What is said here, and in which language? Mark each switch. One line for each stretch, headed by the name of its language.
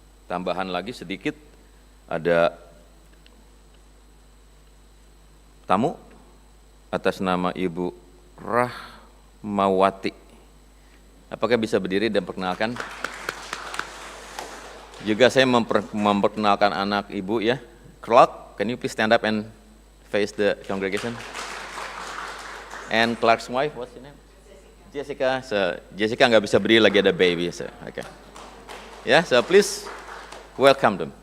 Indonesian: Tambahan lagi sedikit, ada tamu atas nama Ibu Rahmawati. Apakah bisa berdiri dan perkenalkan? Juga saya memperkenalkan anak ibu ya.
English: Clark, can you please stand up and face the congregation? And Clark's wife, what's your name? Jessica.
Indonesian: So Jessica nggak bisa berdiri lagi ada baby.
English: So, okay. Yeah, so please welcome them.